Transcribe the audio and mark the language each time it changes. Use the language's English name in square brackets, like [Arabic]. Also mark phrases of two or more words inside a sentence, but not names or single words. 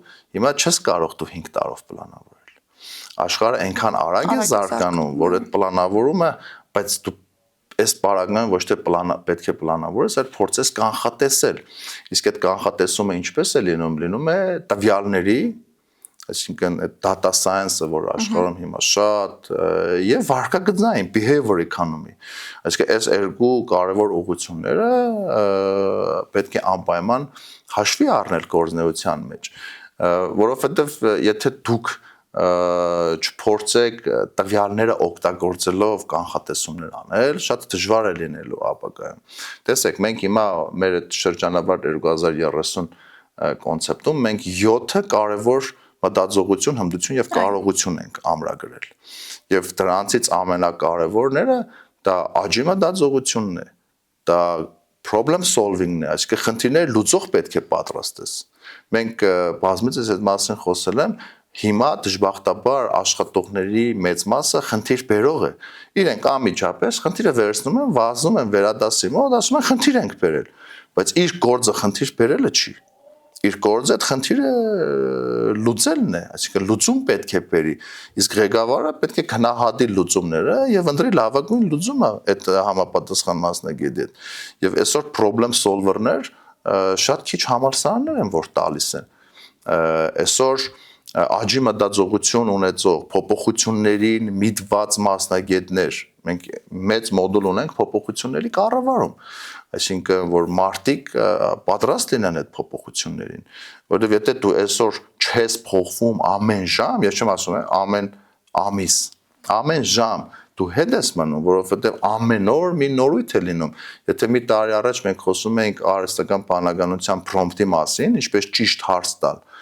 [Armenian] հիմա չես կարող դու 5 տարով պլանավորել։ Աշխարհը այնքան արագ է զարգանում, որ այդ պլանավորումը, բայց դու այս պարագան ոչ թե պետք է պլանավորես, այլ փորձես կանխատեսել։ Իսկ այդ կանխատեսումը ինչպես է լինում, լինում է տվյալների, այսինքն այդ [English] data science-ը, [Armenian] որ աշխարհում հիմա շատ եւ վարկագծային [English] behavior economy, [Armenian] այսինքն այս երկու կարևոր ուղղությունները պետք է անպայման հաշվի առնել գործունեության մեջ, որովհետեւ եթե դուք չփորձեք տվյալները օգտագործելով կանխատեսումներ անել, շատ դժվար է լինելու ապագայում։ Տեսեք, մենք հիմա մեր այդ շրջանավար 2030 կոնցեպտում մենք 7 կարևոր մտածողություն, հմտություն եւ կարողություն ենք ամրագրել։ Եվ դրանցից ամենակարևորները դա աճի մտածողությունն է, դա [English] problem solving-ն [Armenian] է, այսինքն խնդիրները լուծող պետք է պատրաստես։ Մենք բազմիցս այդ մասին խոսել եմ, հիմա դժբախտաբար աշխատողների մեծ մասը խնդիր բերող է։ Իրենք անմիջապես խնդիրը վերցնում են, վազում են վերադասի մոտ, ասում են խնդիր ենք բերել, բայց իր գործը խնդիր բերելը չի։ Իր գործը այդ խնդիրը լուծելն է, այսինքն լուծում պետք է բերի։ Իսկ ղեկավարը պետք է գնահատի լուծումները եւ ընտրի լավագույն լուծումը այդ համապատասխան մասնագետի հետ։ Եվ այսօր [English] problem solver-ներ [Armenian] շատ քիչ համալսարաններ են, որ տալիս են։ Այսօր աճի մտածողություն ունեցող փոփոխություններին միտված մասնագետներ, մենք մեծ մոդուլ ունենք փոփոխությունների կառավարում, այսինքն որ մարդիկ պատրաստ լինեն այդ փոփոխություններին, որովհետև եթե դու այսօր չես փոխվում ամեն ժամ, ես չեմ ասում ամեն ամիս, ամեն ժամ դու հետ ես մնում, որովհետև ամեն օր մի նորույթ է լինում։ Եթե մի տարի առաջ մենք խոսում էինք արհեստական բանականության prompt-ի մասին, ինչպես ճիշտ հարց տալ,